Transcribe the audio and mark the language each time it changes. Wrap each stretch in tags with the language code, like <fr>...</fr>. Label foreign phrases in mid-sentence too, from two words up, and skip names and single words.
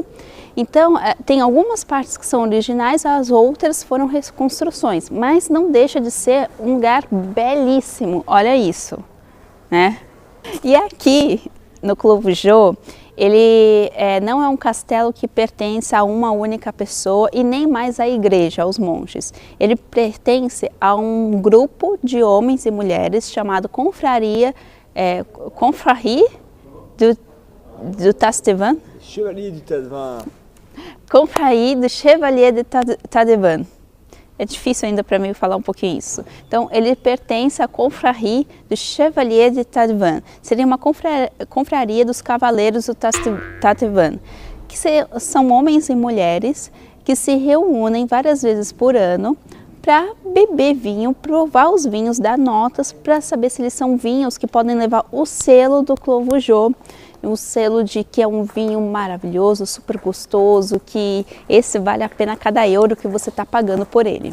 <pt>Então, tem algumas partes que são originais, as outras foram reconstruções, mas não deixa de ser um lugar belíssimo, olha isso, né? E aqui, no Clos-Vougeot, ele não é um castelo que pertence a uma única pessoa e nem mais à igreja, aos monges. Ele pertence a um grupo de homens e mulheres chamado Confrarie du Tastevan. Chevalier du Tadevan. Confrarie du Chevalier de Tadevan. É difícil ainda para mim falar um pouquinho isso. Então, ele pertence à Confrarie du Chevalier de Tadevan. Seria uma confraria dos Cavaleiros do Tadevan, que são homens e mulheres que se reúnem várias vezes por ano para beber vinho, provar os vinhos, dar notas para saber se eles são vinhos que podem levar o selo do Clos-Vougeot, o selo de que é um vinho maravilhoso, super gostoso, que esse vale a pena cada euro que você está pagando por ele.</pt>